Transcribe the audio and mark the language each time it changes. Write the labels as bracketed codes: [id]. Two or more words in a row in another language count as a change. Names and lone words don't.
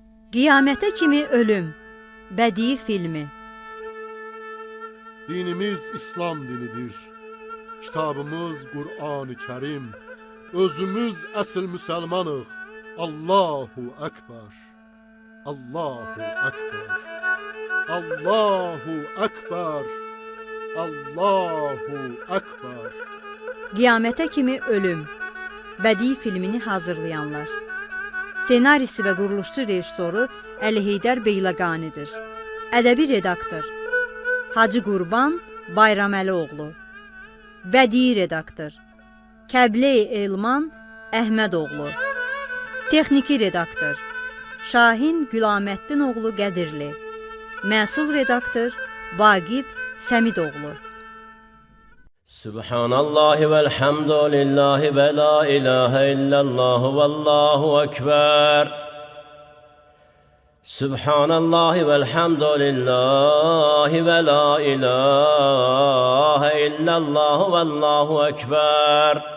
[az] Qiyamətə kimi ölüm. Bədii filmi. Dinimiz İslam dinidir. Kitabımız Kur'an-ı Kerim. Özümüz əsl müsəlmanıq. [ar] الله أكبر. الله أكبر. الله أكبر. الله أكبر. [az] Qiyamətə kimi ölüm. Bədii filmini hazırlayanlar. Senarisi və quruluşçu rejissoru Əli Heydər Beyləqanidir. Ədəbi redaktor Hacı Qurban Bayraməlioğlu. Bədii redaktor Kəblə-i Elman Əhmədoğlu. Texniki redaktor Şahin Gülaməddinoğlu Qədirli. Məsul redaktor Vaqif Səmidoğlu. [ar] سبحان الله والحمد لله ولا إله إلا الله والله أكبر. سبحان الله والحمد لله ولا إله إلا الله والله أكبر.